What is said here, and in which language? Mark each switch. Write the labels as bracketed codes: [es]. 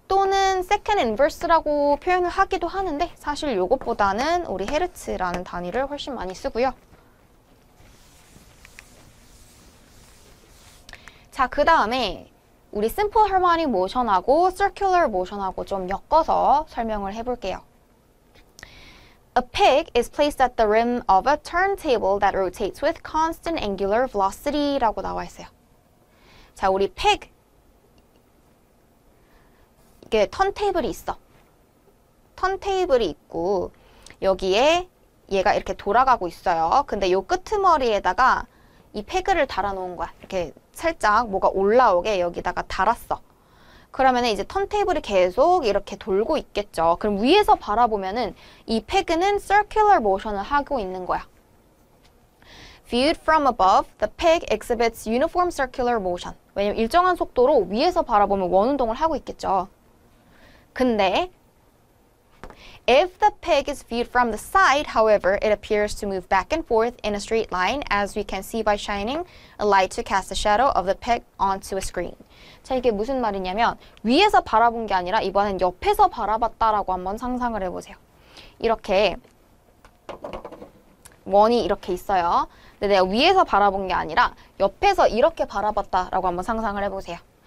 [ko] 또는 second inverse라고 표현을 하기도 하는데 사실 요것보다는 우리 헤르츠라는 단위를 훨씬 많이 쓰고요. 자, 그 다음에 우리 simple harmonic motion하고 circular motion하고 좀 엮어서 설명을 해볼게요. [en] A peg is placed at the rim of a turntable that rotates with constant angular velocity라고 [ko] 나와 있어요. 자, 우리 peg 이게 턴테이블이 있어. 턴테이블이 있고 여기에 얘가 이렇게 돌아가고 있어요. 근데 요 끄트머리에다가 이 페그를 달아놓은 거야. 이렇게 살짝 뭐가 올라오게 여기다가 달았어. 그러면 이제 턴테이블이 계속 이렇게 돌고 있겠죠. 그럼 위에서 바라보면은 이 페그는 circular motion을 하고 있는 거야. [en] Viewed from above, the peg exhibits uniform circular motion. [ko] 왜냐면 일정한 속도로 위에서 바라보면 원운동을 하고 있겠죠. [en] 근데 if the peg is viewed from the side, however, it appears to move back and forth in a straight line, as we can see by shining a light to cast the shadow of the peg onto a screen. [ko] 자, 이게 무슨 말이냐면 위에서 바라본 게 아니라 이번엔 옆에서 바라봤다라고 한번 상상을 해보세요. 이렇게 원이 이렇게 있어요. 근데 내가 위에서 바라본 게 아니라 옆에서 이렇게 바라봤다라고 한번 상상을 해보세요.